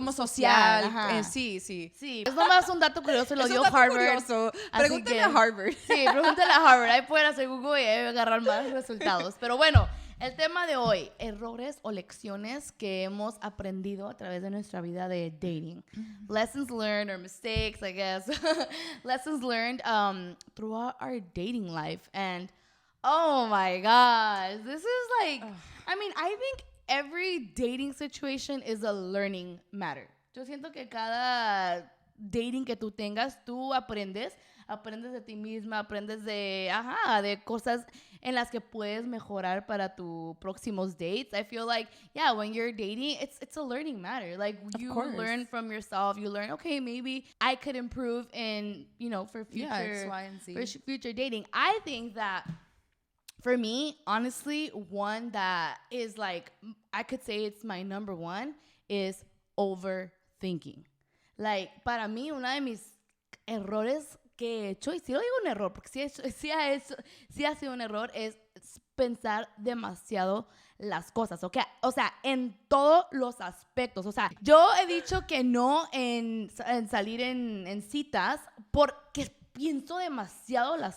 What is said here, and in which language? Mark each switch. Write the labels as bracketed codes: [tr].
[es] social. Sí. Es nomás un dato curioso, lo dio Harvard. Pregúntale a Harvard. Sí, pregúntale a Harvard. Ahí pueden hacer Google y ahí agarrar más resultados. Pero bueno, el tema de hoy, errores o lecciones que hemos aprendido a través de nuestra vida de dating. [en] Lessons learned or mistakes, I guess. Lessons learned throughout our dating life. And oh my gosh, this is like, I mean, I think every dating situation is a learning matter. [es] Yo siento que cada dating que tú tengas, tú aprendes de ti misma, aprendes de cosas en las que puedes mejorar para tus próximos dates. [en] I feel like, when you're dating, it's a learning matter. Like, you learn from yourself. You learn, okay, maybe I could improve in, for future, X, Y, and Z. For future dating. I think that for me, honestly, one that is like, I could say it's my number one, is overthinking. [es] Like, para mí, uno de mis errores que he hecho, y sí lo digo un error, porque sí ha sido un error, es pensar demasiado las cosas, ¿ok? O sea, en todos los aspectos. O sea, yo he dicho que no en salir en citas porque pienso demasiado las cosas.